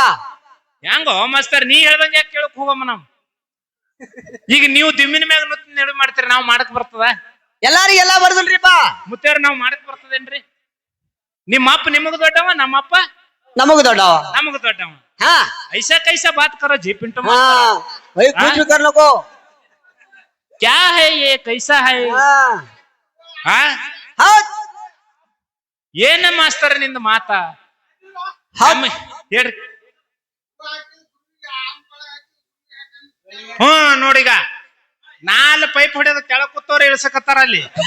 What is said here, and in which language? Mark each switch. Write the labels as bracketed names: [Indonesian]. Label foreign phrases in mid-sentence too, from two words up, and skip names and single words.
[Kannada] ಹೆಂಗೋ ಮಾಸ್ತರ್ ನೀ ಹೇಳ್ದಂಗ ಯಾಕೆ ಕೇಳಕ್ ಹೋಗಮ್ಮ ನಾವು. ಈಗ ನೀವು ದಿಮ್ಮಿನ ಮ್ಯಾಗ ನಡು ಮಾಡ್ತೀರಿ, ನಾವ್ ಮಾಡಕ್ ಬರ್ತದ? ಎಲ್ಲಾರಿಗ ಎಲ್ಲಾ ಬರ್ದಲ್ರಿಪ್ಪ. ಮುತ್ತೇವ್ರ ನಾವ್ ಮಾಡಕ್ ಬರ್ತದೇನ್ರಿ? ನಿಮ್ಮ ಅಪ್ಪ ನಿಮಗ ದೊಡ್ಡವ, ನಮ್ಮಪ್ಪ ನಮಗ ದೊಡ್ಡವ, ನಮಗ ದೊಡ್ಡವ. ಹಾ [Hindi] ऐसा कैसा बात करो जी पिंटू. कुछ भी कर लो को क्या है ये कैसा है? [Kannada] ಏನ ಮಾಸ್ತರ್ ನಿಂದ ಮಾತ ಹೇಳ್ರಿ. ನೋಡಿಗ 4 ಪೈಪ್ ಹೊಡೆದ ಕೆಳ ಕೂತವ್ರ ಇಳಿಸಕತ್ತಾರ ಅಲ್ಲಿ.